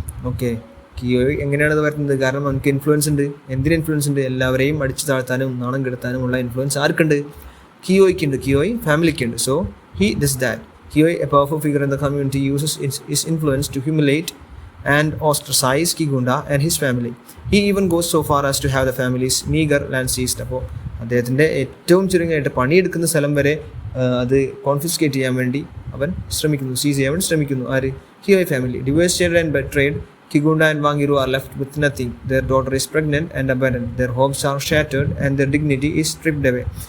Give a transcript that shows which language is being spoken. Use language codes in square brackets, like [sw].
[ml] Okay, കിയോയ് എങ്ങനെയാണ് ഇത് വരുന്നത്? കാരണം അവർക്ക് ഇൻഫ്ലുവൻസ് ഉണ്ട്. എന്തിന് ഇൻഫ്ലുവൻസ് ഉണ്ട്? എല്ലാവരെയും അടിച്ചു താഴ്ത്താനും നാണം കെടുത്താനുമുള്ള influence ആർക്കുണ്ട്? കിയോയ്ക്കുണ്ട്, കിയോയ് ഫാമിലിക്കുണ്ട്. [en] So he does that. Kiyoy, a powerful figure in the community, uses his influence to humiliate and ostracize Kigunda and his family. He even goes so far as to have the family's meager land seized. [ml] അപ്പോൾ അദ്ദേഹത്തിൻ്റെ ഏറ്റവും ചുരുങ്ങിയായിട്ട് പണിയെടുക്കുന്ന സ്ഥലം വരെ അത് confiscate ചെയ്യാൻ വേണ്ടി അവൻ ശ്രമിക്കുന്നു, സീസ് ചെയ്യാൻ വേണ്ടി ശ്രമിക്കുന്നു. ആര്? കിയോയ് family. [en] Devastated and betrayed, Kigunda and Wangiru are left with nothing. Their daughter is pregnant and abandoned. Their hopes are shattered and their dignity is stripped away.